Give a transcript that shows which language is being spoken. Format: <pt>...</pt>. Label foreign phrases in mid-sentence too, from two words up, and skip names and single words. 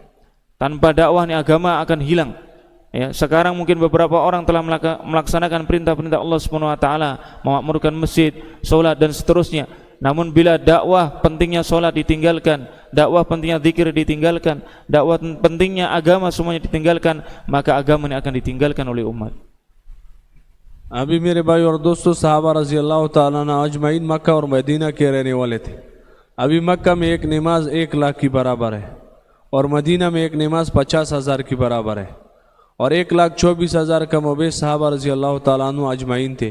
<id>Tanpa dakwah ini agama akan hilang. Sekarang mungkin beberapa orang telah melaksanakan perintah-perintah</id> <ar>الله سبحانه وتعالى,</ar> <id>memakmurkan masjid, salat dan seterusnya. Namun bila dakwah pentingnya salat ditinggalkan, dakwah pentingnya zikir ditinggalkan, dakwah pentingnya agama semuanya ditinggalkan, maka agama ini akan ditinggalkan oleh umat.</id> <ur>ابھی میرے بھائی اور دوستو, صحابہ</ur> <ar>رضی اللہ تعالیٰ عنہ اجمعین</ar> <ur>مکہ اور مدینہ کے رہنے والے تھے. ابھی مکہ میں ایک نماز 1 لاکھ کی برابر ہے, اور مدینہ میں ایک نماز 50,000 کی برابر ہے, اور 1,24,000 کا مبیش صحابہ</ur> <ar>رضی اللہ تعالیٰ عنہ اجمعین</ar> <ur>تھے.</ur>